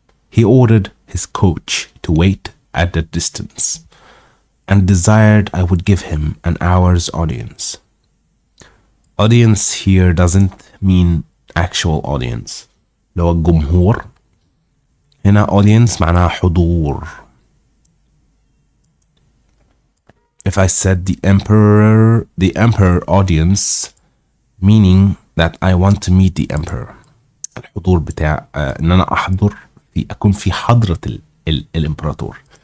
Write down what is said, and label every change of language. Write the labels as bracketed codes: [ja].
[en] He ordered his coach to wait at a distance, and desired I would give him an hour's audience. Audience here doesn't mean actual audience. [ar] لو الجمهور هنا audience معناها حضور. [en] If I said the emperor audience, meaning that I want to meet the emperor. [ar] الحضور بتاع ان انا احضر في اكون في حضرة الامبراطور.